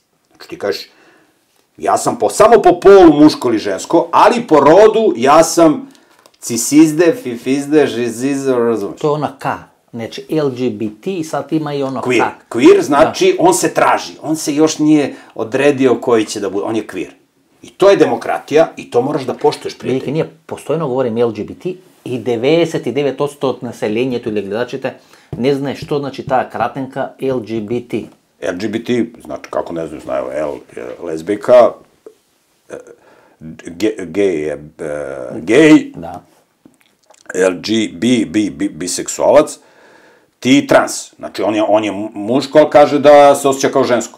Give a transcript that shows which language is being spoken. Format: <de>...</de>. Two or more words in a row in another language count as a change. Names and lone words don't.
<sr>Znači ti kažeš, ja sam samo po polu muško ili žensko, ali po rodu ja sam cisizde, fifizde, žizizde, razumeš? To je ona K. Znači, LGBT i sad ima i ono queer. Queer znači, on se traži. On se još nije odredio koji će da bude. On je queer. I to je demokratija i to moraš da poštuješ, prijatelj. Vidite,</sr> <mk>ние постојано говорим LGBT и 99% од населението или гледачите не знае што значи таа кратенка LGBT.</mk> <sr>LGBT, znači, kako ne znaju, L je lezbijka, gej je gej, Da. biseksualac, ti trans. Znači, on je muško, ali kaže da se osjeća kao žensko.</sr>